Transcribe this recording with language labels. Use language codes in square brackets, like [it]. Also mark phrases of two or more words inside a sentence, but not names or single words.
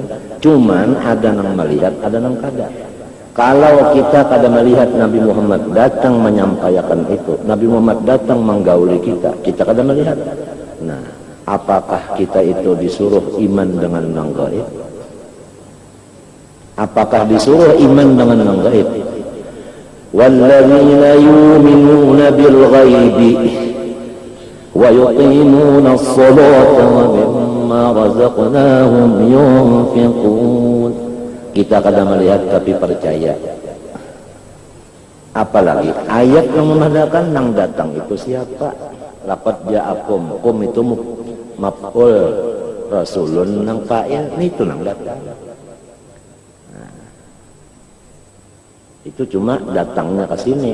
[bjn] Cuman ada nang melihat, ada nang kada. Kalau kita kada melihat Nabi Muhammad datang menyampaikan itu, Nabi Muhammad datang menggauli kita kada melihat. Nah, apakah kita itu disuruh iman dengan nang gaib? Apakah disuruh iman dengan nang gaib? [ar] والذين يؤمنون بالغيب ويقيمون الصلاة ومما رزقناهم ينفقون. [bjn] Kita kadang melihat tapi percaya. Apalagi ayat yang memadakan nang datang itu siapa? [ar] لقد جاءكم, [bjn] kum itu maf'ul, rasulun nang fa'il, itu nang datang. Nah, itu cuma datangnya ke sini.